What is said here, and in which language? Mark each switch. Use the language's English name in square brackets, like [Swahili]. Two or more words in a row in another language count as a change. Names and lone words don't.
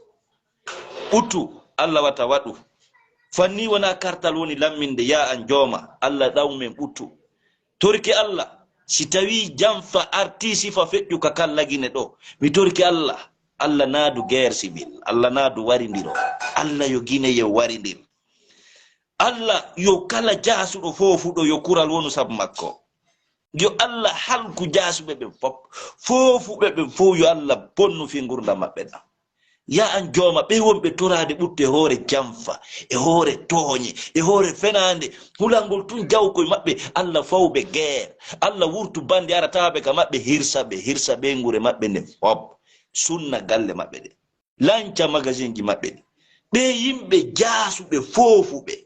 [Fula] buttu Allah wata wadu fanni wona kartal woni lamminde ya an joma Allah dawmen buttu torki Allah si tawi jamfa artisi fa feddu ka kallagine do mi torki Allah Allah naadu [French] guerre civil [Fula] Allah naadu warindiro Allah yo Guinée yo warindir Allah yo kala jaasudo fofudo yo kural wonu sab makko yo Allah halku jaasube be fop fofube be fo yo Allah bonnu fi ngurda mabbe da ya an joma be wonbe torade butte hore jamfa e hore toñi e hore fenande hulangol tun jawko mabbe Allah fawbe guerre Allah wurtu bandi aratabe ka mabbe hirsa be ngure mabbe ne fop sunna galle mabbe de lancha magazine ji mabbe de be yimbe jaasube fofube